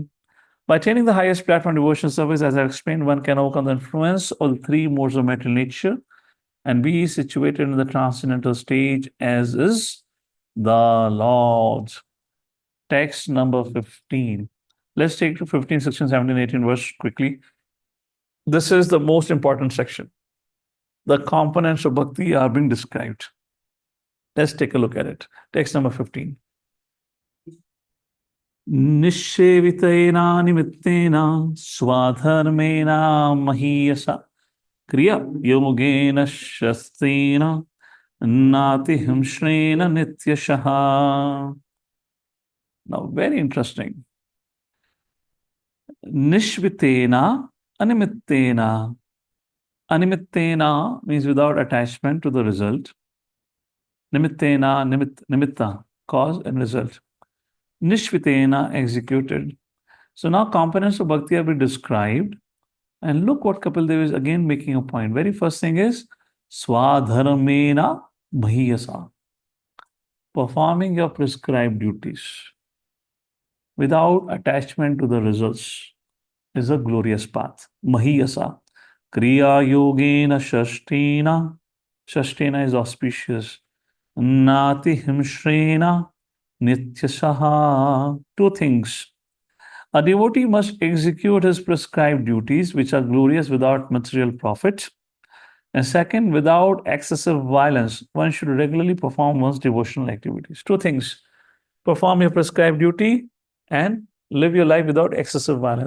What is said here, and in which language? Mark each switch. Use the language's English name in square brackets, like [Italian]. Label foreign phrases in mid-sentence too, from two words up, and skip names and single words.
[English] By attaining the highest platform devotional service, as I explained, one can overcome the influence of the 3 modes of material nature and be situated in the transcendental stage as is the Lord. Text number 15. Let's take to 15, 16, 17, 18 verse quickly. This is the most important section. The components of bhakti are being described. Let's take a look at it. Text number 15. [Sanskrit] Nishevitena nimittena swadharmena mahiyasa kriya yomugena shastina nati himshrena nityashaha. [English] Now, very interesting. [Sanskrit] Nishvitena Animitena. [English] Animitena means without attachment to the result. [Sanskrit] Nimittena, nimitta, [English] cause and result. Nishvitena, executed. So now components of bhakti have been described. And look what Kapil Dev is again making a point. Very first thing is [Sanskrit] swadharmena mahiyasa. [English] Performing your prescribed duties without attachment to the results is a glorious path. Mahiyasa. [Sanskrit] Kriya yogena shashtina. [English] Shashtina is auspicious. [Sanskrit] Nati himshrena nityasaha. [English] 2 things. A devotee must execute his prescribed duties, which are glorious without material profit. And second, without excessive violence. One should regularly perform one's devotional activities. 2 things. Perform your prescribed duty and live your life without excessive violence.